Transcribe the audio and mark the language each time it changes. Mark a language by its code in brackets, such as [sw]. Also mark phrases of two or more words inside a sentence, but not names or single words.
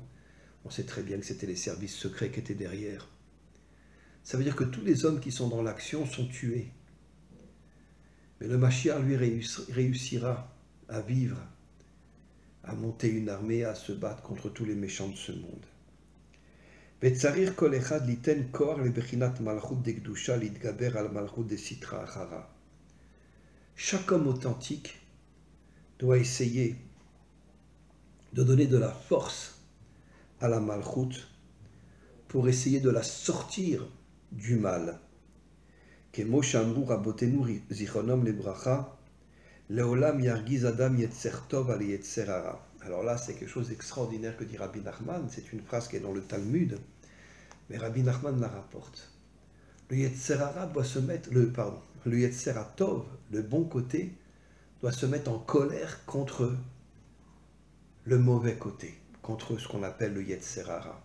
[fr] On sait très bien que c'était les services secrets qui étaient derrière. Ça veut dire que tous les hommes qui sont dans l'action sont tués. Mais le Mashiach, lui, réussira à vivre, à monter une armée, à se battre contre tous les méchants de ce monde. [he] צריך כל אחד ליתן כח לבחינת מלכות דקדושה להתגבר על מלכות דסטרא אחרא. [fr] Chaque homme authentique doit essayer de donner de la force à la malchut pour essayer de la sortir du mal. [he] כמו שאמרו רבותינו זכרונם לברכה, לעולם ירגיז אדם יצר טוב על יצר הרע. [fr] Alors là, c'est quelque chose d'extraordinaire que dit Rabbi Nachman. C'est une phrase qui est dans le Talmud, mais Rabbi Nachman la rapporte. Le [he] יצר הרע [fr] doit se mettre, le [he] יצר טוב, [fr] le bon côté, doit se mettre en colère contre le mauvais côté, contre ce qu'on appelle le [he] יצר הרע.